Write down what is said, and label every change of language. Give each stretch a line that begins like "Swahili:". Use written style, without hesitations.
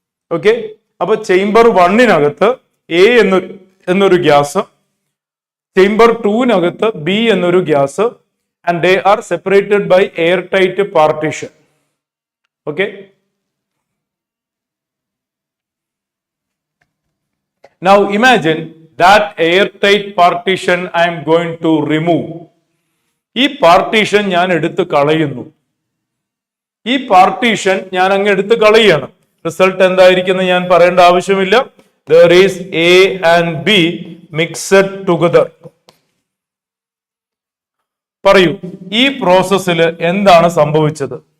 Malayalam: Okay, അപ്പൊ chamber 1-നകത്ത് A എന്നൊരു gas, chamber 2-നകത്ത് B എന്നൊരു gas,
English: And they are separated by air tight partition. Okay, now imagine that airtight partition I am going to remove.
Malayalam: ഈ partition ഞാൻ എടുത്ത് കളയുന്നു. ഈ partition ഞാൻ അങ്ങ് എടുത്ത് കളയാണ്. റിസൾട്ട് എന്തായിരിക്കും ഞാൻ പറയേണ്ട ആവശ്യമില്ല.
English: There is A and B mixed together.
Malayalam: പറയൂ, ഈ പ്രോസസ്സിൽ എന്താണ് സംഭവിച്ചത്?